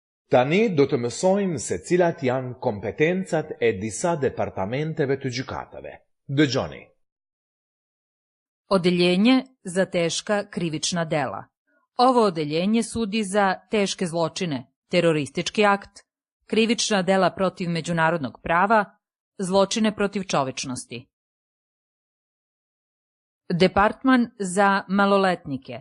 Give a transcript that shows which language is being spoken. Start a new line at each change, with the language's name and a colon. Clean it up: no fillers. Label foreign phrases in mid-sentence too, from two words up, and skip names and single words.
Albanian: Tani do të mësojmë se cilat janë kompetencat e disa departamenteve të gjykatave. Dëgjoni.
Serbian: Odeljenje za teška krivična dela. Ovo odeljenje sudi za teške zločine, teroristički akt, krivična dela protiv međunarodnog prava, zločine protiv čovečnosti. Departman za maloletnike.